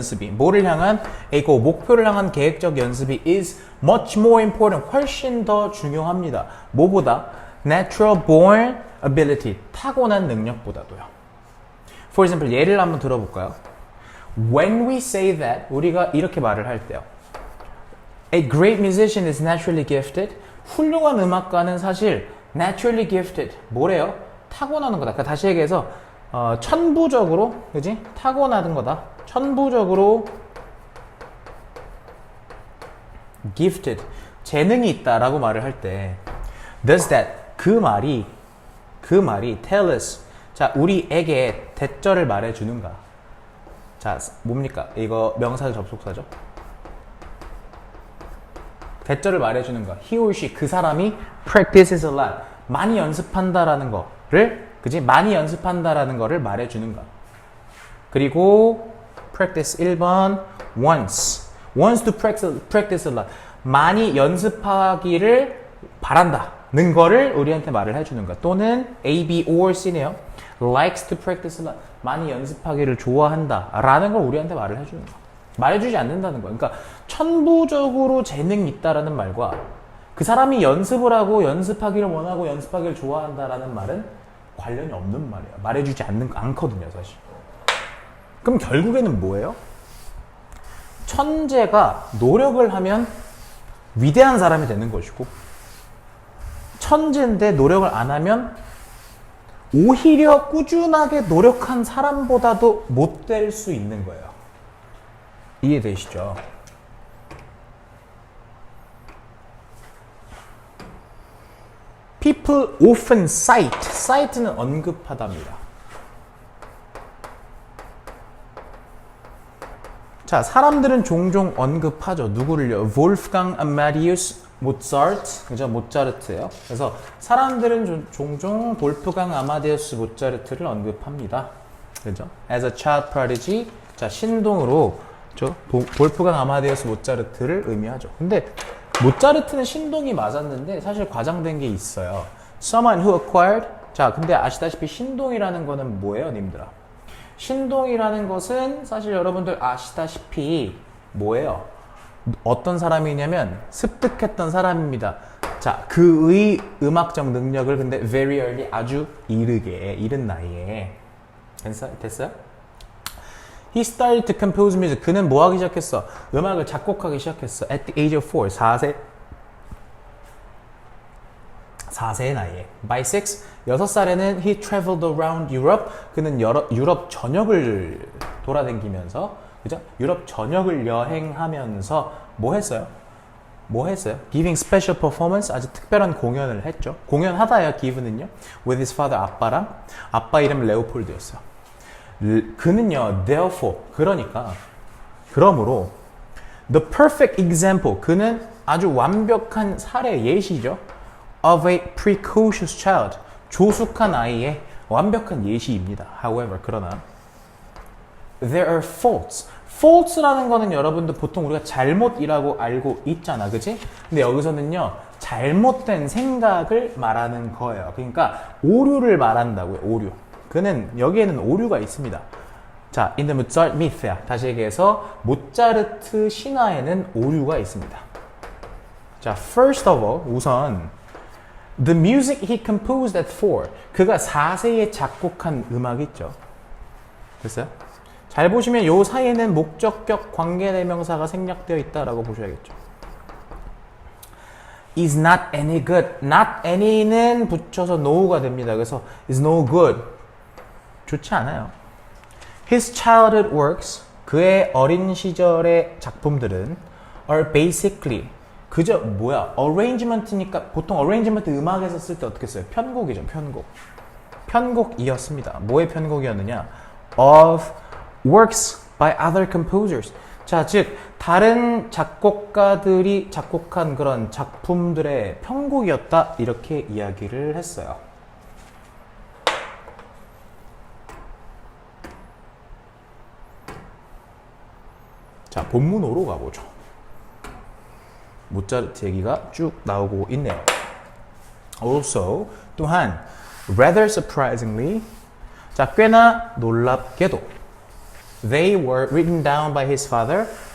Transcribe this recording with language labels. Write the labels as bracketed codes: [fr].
[ko] 뭐를 향한, 이거 목표를 향한 계획적 연습이 [en] is much more important. [ko] 훨씬 더 중요합니다. 뭐보다? [en] natural born ability. [ko] 타고난 능력보다도요. [en] For example, [ko] 예를 한번 들어볼까요? [en] When we say that, [ko] 우리가 이렇게 말을 할 때요. [en] A great musician is naturally gifted. [ko] 훌륭한 음악가는 사실 [en] naturally gifted. [ko] 뭐래요? 타고나는 거다. 그러니까 다시 얘기해서 천부적으로, 그지? 타고나는 거다. 천부적으로 [en] gifted. [ko] 재능이 있다라고 말을 할 때 [en] does that, [ko] 그 말이 [en] tell us, [ko] 자, 우리에게 대절을 말해주는가? 자, 뭡니까? 이거 명사적 접속사죠? 대절을 말해주는가? [en] He or she, [ko] 그 사람이 [en] practices a lot. [ko] 많이 연습한다라는 거를, 그지? 많이 연습한다라는 거를 말해주는가? 그리고 [en] practice 1번 wants to practice a lot. [ko] 많이 연습하기를 바란다는 거를 우리한테 말을 해주는가? 또는 [en] A, B, or C네요. likes to practice a lot. [ko] 많이 연습하기를 좋아한다 라는 걸 우리한테 말을 해주는 거. 말해주지 않는다는 거야. 그러니까 천부적으로 재능이 있다라는 말과 그 사람이 연습을 하고 연습하기를 원하고 연습하기를 좋아한다라는 말은 관련이 없는 말이에요. 말해주지 않거든요, 사실. 그럼 결국에는 뭐예요? 천재가 노력을 하면 위대한 사람이 되는 것이고, 천재인데 노력을 안 하면 오히려 꾸준하게 노력한 사람보다도 못 될 수 있는 거예요. 이해되시죠? [en] People often cite [ko] 는 언급하답니다. 자, 사람들은 종종 언급하죠. 누구를요? Wolfgang Amadeus Mozart, 그죠? 모차르트예요. 그래서 사람들은 종종 볼프강 아마데우스 모차르트를 언급합니다. 그죠? [en] As a child prodigy, [ko] 자, 신동으로 저 볼프강 아마데우스 모차르트를 의미하죠. 근데 모차르트는 신동이 맞았는데 사실 과장된 게 있어요. [en] Someone who acquired. [ko] 자, 근데 아시다시피 신동이라는 거는 뭐예요, 님들아? 신동이라는 것은 사실 여러분들 아시다시피 뭐예요? 어떤 사람이냐면 습득했던 사람입니다. 자, 그의 음악적 능력을 근데 [en] very early, [ko] 아주 이른 나이에. 됐어요? [en] He started to compose music. [ko] 그는 뭐 하기 시작했어? 음악을 작곡하기 시작했어. [en] At the age of 4, [ko] 4세의 나이에. [en] By [ko] 6살에는 [en] he traveled around Europe. [ko] 그는 유럽 전역을 돌아다니면서, 그죠? 유럽 전역을 여행하면서 뭐 했어요? [en] Giving special performance, [ko] 아주 특별한 공연을 했죠. 공연하다요, give는요. [en] With his father, [ko] 아빠 이름은 레오폴드였어요. 그는요, [en] therefore, [ko] 그러므로 [en] the perfect example, [ko] 그는 아주 완벽한 사례, 예시죠. [en] Of a precocious child, [ko] 조숙한 아이의 완벽한 예시입니다. [en] However, [ko] 그러나 [en] there are faults [ko] 라는 거는 여러분들 보통 우리가 잘못이라고 알고 있잖아, 그치? 근데 여기서는요, 잘못된 생각을 말하는 거예요. 그러니까 오류를 말한다고요, 오류. 그는 여기에는 오류가 있습니다. 자, [en] in the Mozart myth, [ko] 다시 얘기해서 모차르트 신화에는 오류가 있습니다. 자, [en] first of all, [ko] 우선 [en] the music he composed at 4, [ko] 그가 4세에 작곡한 음악 있죠. 됐어요? 잘 보시면 요 사이에는 목적격 관계대명사가 생략되어 있다라고 보셔야겠죠. [en] is not any good. not any [ko] 는 붙여서 no가 됩니다. 그래서 [en] is no good. [ko] 좋지 않아요. [en] His childhood works, [ko] 그의 어린 시절의 작품들은 [en] are basically, [ko] 그저 뭐야? arrangement니까 보통 arrangement 음악에서 쓸 때 어떻게 써요? 편곡이죠, 편곡. 편곡이었습니다. 뭐의 편곡이었느냐? [en] Of works by other composers. [ko] 자, 즉 다른 작곡가들이 작곡한 그런 작품들의 편곡이었다, 이렇게 이야기를 했어요. 자, 본문으로 가보죠. 모차르트 얘기가 쭉 나오고 있네요. [en] Also, [ko] 또한 [en] rather surprisingly, [ko] 자, 꽤나 놀랍게도 [en] they were written down by his father.